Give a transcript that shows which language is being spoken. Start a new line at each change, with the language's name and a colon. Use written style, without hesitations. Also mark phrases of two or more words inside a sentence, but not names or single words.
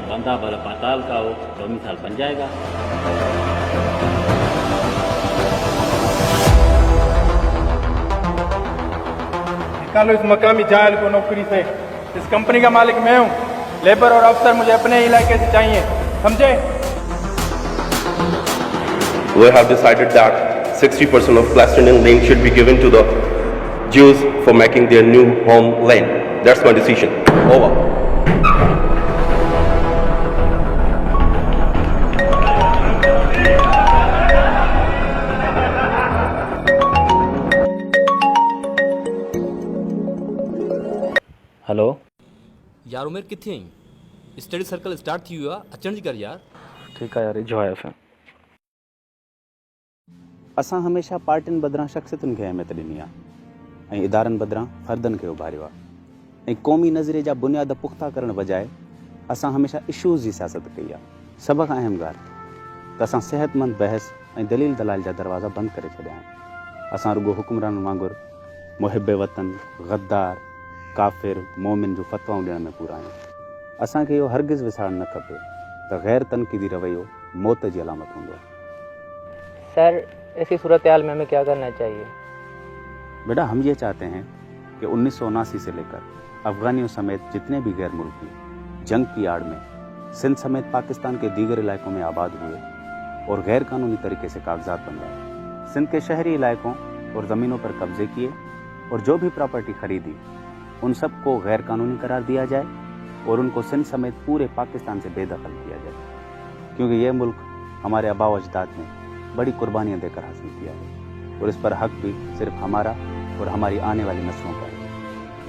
Urdu: بندہ بھلا پاتال کا ہو، 2 مثال بن جائے گا. نکالو اس مقامی جاہل کو نوکری سے. اس کمپنی کا مالک میں ہوں، لیبر اور افسر مجھے اپنے علاقے سے چاہیے، سمجھے?
English: We have decided that 60% of Palestinian land should be given to the Jews for making their new homeland. That's my decision. Over. हेलो
Sindhi: यार उमेर किथे आई? स्टडी सर्कल स्टार्ट थी हुआ अचण जी कर यार।
Urdu: ٹھیک ہے یار,
Sindhi: जो आया फिर असां हमेशह पार्टियुनि बदिरां शख़्सियतुनि खे अहमियत ॾिनी आहे ऐं इदारनि बदिरां फ़र्दनि खे उभारियो आहे ऐं क़ौमी नज़रिए जा बुनियाद पुख़्ता करण बजाए असां हमेशह इशूज़ जी सियासत कई आहे। सभ खां अहम ॻाल्हि त असां सेहतमंद बहस ऐं दलील दलाइल जा दरवाज़ा बंदि करे छॾिया आहिनि। असां रुॻो हुकुमराननि वांगुरु मुहिब वतन, गद्दार, काफ़िर, मोमिन जो फ़तवाऊं ॾियण में पूरा आहियूं। असांखे इहो हरगिज़ विसारणु न खपे त ग़ैर तनक़ीदी रवैयो मौत जी अलामत हूंदो आहे।
Urdu: سر ایسی صورت حال میں ہمیں کیا کرنا چاہیے? بیٹا، ہم یہ چاہتے ہیں کہ 1979 سے لے کر افغانیوں سمیت جتنے بھی غیر ملکی جنگ کی آڑ میں سندھ سمیت پاکستان کے دیگر علاقوں میں آباد ہوئے اور غیر قانونی طریقے سے کاغذات بنوائے، سندھ کے شہری علاقوں اور زمینوں پر قبضے کیے اور جو بھی پراپرٹی خریدی ان سب کو غیر قانونی قرار دیا جائے اور ان کو سندھ سمیت پورے پاکستان سے بے دخل کیا جائے، کیونکہ یہ ملک ہمارے آبا و اجداد نے بڑی قربانیاں دے کر حاصل کیا ہے اور اس پر حق بھی صرف ہمارا اور ہماری آنے والی نسلوں کا ہے.